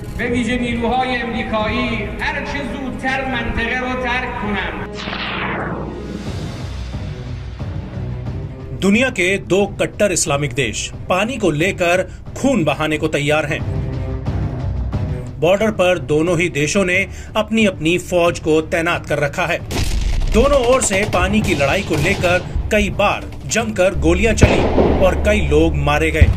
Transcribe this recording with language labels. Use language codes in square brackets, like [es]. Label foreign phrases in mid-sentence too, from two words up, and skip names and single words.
[fa] ویژه نیروهای امریکایی هر چه زودتر منطقه را ترک کنند. [hi] दुनिया के दो कट्टर इस्लामिक देश पानी को लेकर खून बहाने को तैयार हैं। बॉर्डर पर दोनों ही देशों ने अपनी अपनी फौज को तैनात कर रखा है। दोनों ओर से पानी की लड़ाई को लेकर कई बार जमकर गोलियां चली और कई लोग मारे गए।